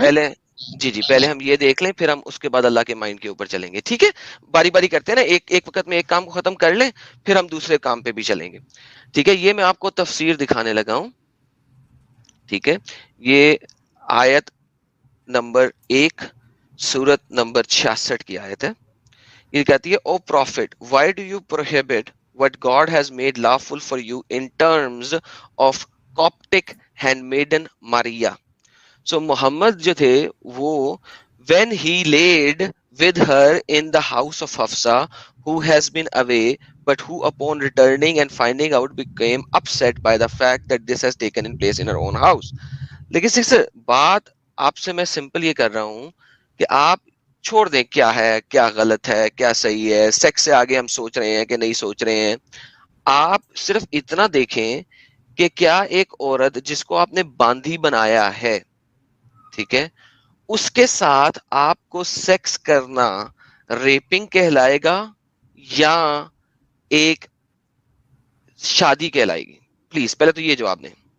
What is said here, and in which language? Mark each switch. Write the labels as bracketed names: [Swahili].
[Urdu] پہلے جی پہلے ہم یہ دیکھ لیں پھر ہم اس کے بعد اللہ کے مائنڈ کے اوپر چلیں گے, ٹھیک ہے؟ باری باری کرتے ہیں نا, ایک وقت میں ایک کام کو ختم کر لیں پھر ہم دوسرے کام پہ بھی چلیں گے, ٹھیک ہے؟ یہ میں آپ کو تفسیر دکھانے لگا ہوں, ٹھیک ہے؟ یہ آیت نمبر 1 سورت نمبر 66 کی آیت ہے. یہ کہتی ہے, [English] Oh prophet why do you prohibit what God has made lawful for you in terms of Coptic handmaiden Maria. So Muhammad [Urdu] جو تھے وہ [English] when he laid with her in the house of Hafsa who has been away but who upon returning and finding out became upset by the fact that this has taken in place in her own house. [Urdu] لیکن sixer بات آپ سے میں simple یہ کر رہا ہوں کہ آپ چھوڑ دیں کیا ہے کیا غلط ہے کیا صحیح ہے, سیکس سے آگے ہم سوچ رہے ہیں کہ نہیں سوچ رہے ہیں. آپ صرف اتنا دیکھیں کہ کیا ایک عورت جس کو آپ نے باندھی بنایا ہے, ٹھیک ہے, اس کے ساتھ آپ کو سیکس کرنا ریپنگ کہلائے گا یا ایک شادی کہلائے گی؟ پلیز پہلے تو یہ جواب دیں.